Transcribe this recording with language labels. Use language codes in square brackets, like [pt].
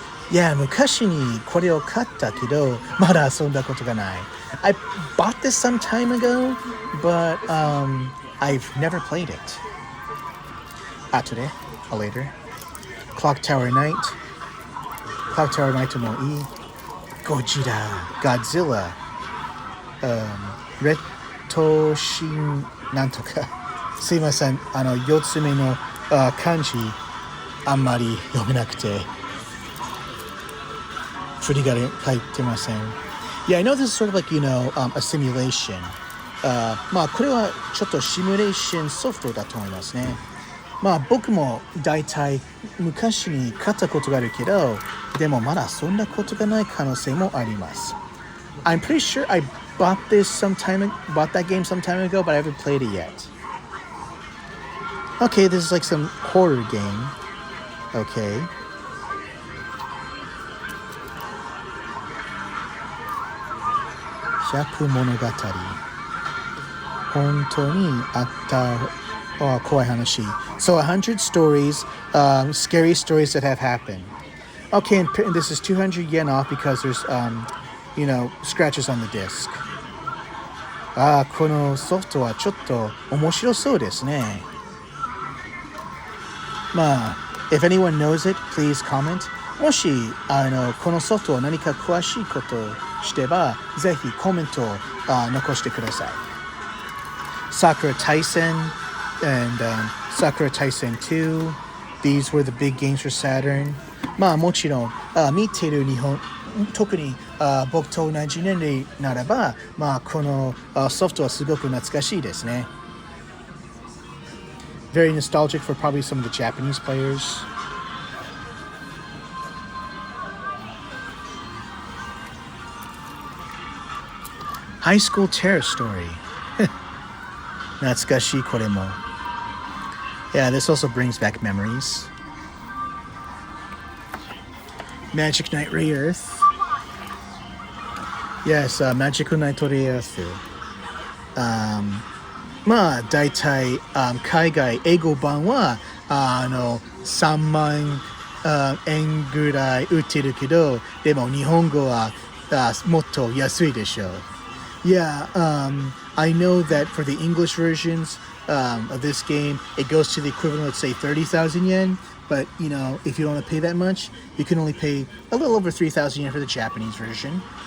[ja] Yeah, 昔にこれを買ったけどまだ遊んだことがない。 [en] I bought this some time ago, but I've never played it. [ja] 後で later. Clock Tower Knight. Clock Tower Knight もいい。 Gojira, Godzilla, レッドシンなんとか。すいません、4つ目の漢字あんまり読めなくて振りが書いてません。 [en] Yeah, I know this is sort of like, a simulation. [ja] これはちょっとシミュレーションソフトだと思いますね。僕も大体昔に買ったことがあるけど、でもまだそんなことがない可能性もあります。 [en] I'm pretty sure I bought that game some time ago, but I haven't played it yet. Okay, this is like some horror game. Okay. [ja] Hyaku Monogatari. 本当にあった怖い話。 [en] So 100 stories, scary stories that have happened. Okay, and this is 200 yen off because there's, scratches on the disc. [ja] このソフトはちょっと面白そうですね。 [en] if anyone knows it, please comment. [ja] もし、このソフトを何か詳しいことをしてば、ぜひコメントを残してください。 [en] Sakura Taisen and Sakura Taisen 2, These were the big games for Saturn. [ja] まあもちろん、見てる日本、特に僕と同じ年齢ならば、まあこのソフトはすごく懐かしいですね。 [en] Very nostalgic for probably some of the Japanese players. High School Terror Story. [ja] 懐かしいこれも。 [en] Yeah, this also brings back memories. Magic Knight Ray Earth. Yes, Magic Knight Ray Earth. [ja] まあ大体、海外英語版は3万円ぐらい売ってるけど、でも日本語はもっと安いでしょう。 [en] Yeah, I know that for the English versions of this game, it goes to the equivalent of, say, 30,000 yen. But, you know, if you don't want to pay that much, you can only pay a little over 3,000 yen for the Japanese version.